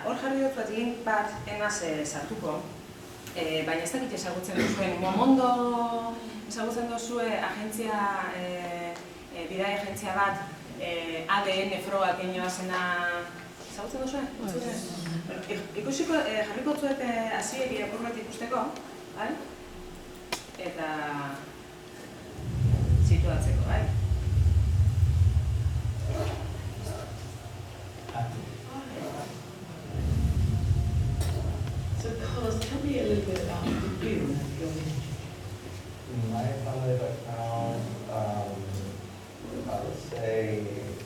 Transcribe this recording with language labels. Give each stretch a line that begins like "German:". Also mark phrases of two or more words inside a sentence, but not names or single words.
Basque: Hor jarri dut bat link bat enaz sartuko, baina ez dakit ezagutzen duzuen, Momondo ezagutzen duzue agentzia, bidai agentzia bat, ADN frogak egin zena, ezagutzen duzue? Ikusiko, jarriko zuet hasieri apur bat ikusteko, eta situatzeko, bai?
English: So Carlos, tell me a little bit about you and your history. My family background, I would say